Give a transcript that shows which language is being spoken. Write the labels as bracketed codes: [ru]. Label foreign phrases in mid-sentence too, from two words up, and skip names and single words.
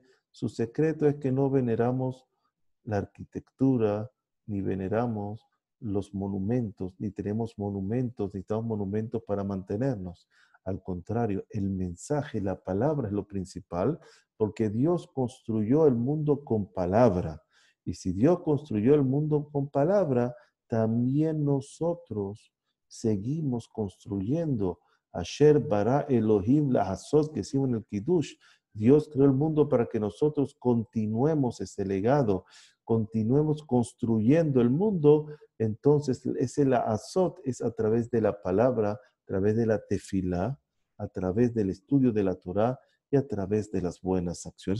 [es] Su secreto es que no veneramos la arquitectura, ni veneramos los monumentos, ni tenemos monumentos, ni tenemos monumentos para mantenernos. Al contrario, el mensaje, la palabra es lo principal, porque Dios construyó el mundo con palabra. Y si Dios construyó el mundo con palabra, también nosotros seguimos construyendo. [he] אשר ברא אלהים לעשות, [es] que decimos en el Kiddush. Dios creó el mundo para que nosotros continuemos ese legado, continuemos construyendo el mundo. Entonces, ese [he] לעשות [es] es a través de la palabra, a través de la tefilá, a través del estudio de la Torah y a través de las buenas acciones.